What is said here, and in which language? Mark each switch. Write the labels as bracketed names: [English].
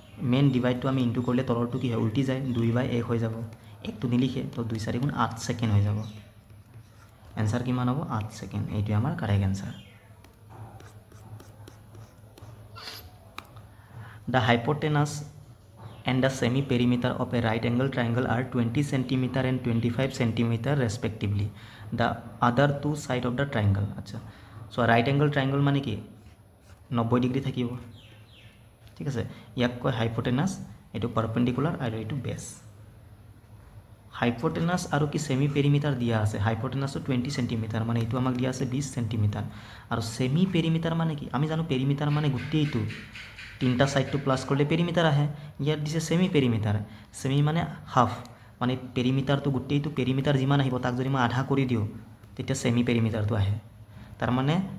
[Assamese] Main ডিভাইডটো আমি into কৰিলে তলৰটো কি হয় উল্টি যায় 2/1 হৈ যাব 1টো নিলিখে তো 2 4 গুণ 8 ছেকেণ্ড হৈ যাব এনচাৰ কিমান হ'ব 8 ছেকেণ্ড এইটোৱে আমাৰ correct answer [English] The hypotenuse and the semi-perimeter of a right-angle triangle are 20 cm and 25 cm respectively. The other two sides of the triangle. [Assamese] আচ্ছা [English] so right-angle triangle [Assamese] মানে কি 90 ডিগ্ৰী থাকিব ঠিক আছে ইয়াক কয় হাইপোটেনাছ এইটো পাৰপেণ্ডিকুলাৰ আৰু এইটো বেছ হাইপোটেনাছ আৰু কি সেমি পেৰিমিটাৰ দিয়া আছে হাইপোটেনাছটো 20 সেন্টিমিটাৰ মানে এইটো আমাক দিয়া আছে 20 সেন্টিমিটাৰ আৰু সেমি পেৰিমিটাৰ মানে কি আমি জানো পেৰিমিটাৰ মানে গোটেইটো তিনটা সাইডটো প্লাস করলে পেরিমিটার আহে ইয়াত দিছে সেমি পেরিমিটার সেমি মানে হাফ মানে পেরিমিটারটো গোটেইটো পেরিমিটার যিমান আহিব তাক যদি মই আধা কৰি দিও তেতিয়া সেমি পেরিমিটারটো আহে তাৰ মানে